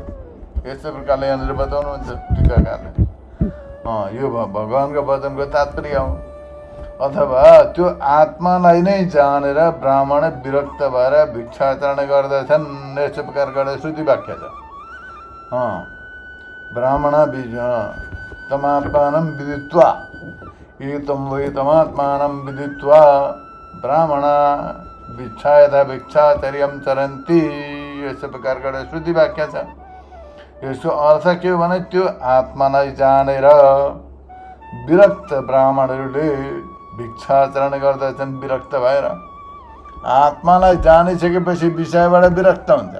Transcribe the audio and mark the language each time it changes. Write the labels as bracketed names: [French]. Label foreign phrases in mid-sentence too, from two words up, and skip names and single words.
[Nepali] यस्तो प्रकारले यहाँनिर बताउनुहुन्छ टीकाकारले। यो भगवानको वचनको तात्पर्य हो। अथवा त्यो आत्मालाई नै जानेर ब्राह्मण विरक्त भएर भिक्षाचरण गर्दछन्, यस्तो प्रकारको श्रुति वाक्य छ। [Sanskrit] ब्राह्मण तमात्मानं विदित्वा एतं वै तमात्मानं विदित्वा ब्राह्मण भिक्षा यथा भिक्षाचर्यं चरन्ति, [Nepali] यस्तो प्रकारको श्रुति वाक्य छ। यसको अर्थ के हो भने त्यो आत्मालाई जानेर विरक्त ब्राह्मणहरूले भिक्षाचरण गर्दछन् विरक्त भएर। आत्मालाई जानिसकेपछि विषयबाट विरक्त हुन्छन्।